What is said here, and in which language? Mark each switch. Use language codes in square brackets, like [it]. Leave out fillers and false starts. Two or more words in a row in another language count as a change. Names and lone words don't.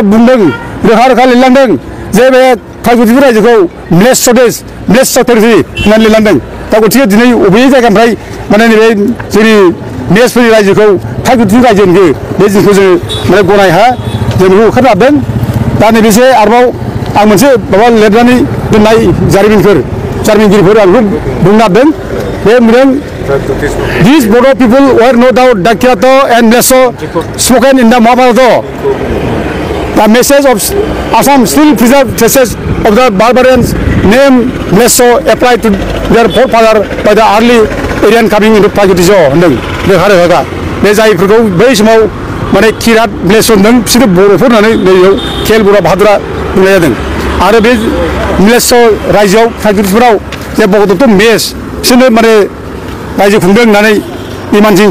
[brx] बुंदों रोखा रोखा लिरलांदों जे बे फ्लाइगुदिफोर रायजोखौ म्लेच्छ टेरिटरि होननानै लिरलांदों दा गथिखे दिनै अबे जायगानिफ्राय माने नैबे जोंनि म्लेच्छफोरनि रायजोखौ फ्लाइगुदिफोर रायजो होनखो बे जिनिसखौ जों माने गनाय हा जों बेखौ होखारनो हादों दा नैबेसो आरोबाव आं मोनसे माबा लिरनानै दोननाय जारिमिनगिरिफोर आं बेखौ बुंनो नागिरदों बे बुंदों [en] These Bodo people were no doubt Dakiato and Mlesso spoken in the Mahabharata. The message of Assam still preserved traces of the barbarians named Mlesso applied to their forefather by the early Aryan coming into Pragyutism. [brx] रोखा बे जायफोरखौ बै समाव माने किरात म्लेच्छ होनदों बिसोरो बर'फोर होननानै खेल बर' भाद्रा बुंनाय जादों आरो बे म्लेच्छ रायजोआव फ्लाइगुदिफोराव जे भगदत्त मेस बिसोरनो माने रायजो खुंदों होननानै इमानसिं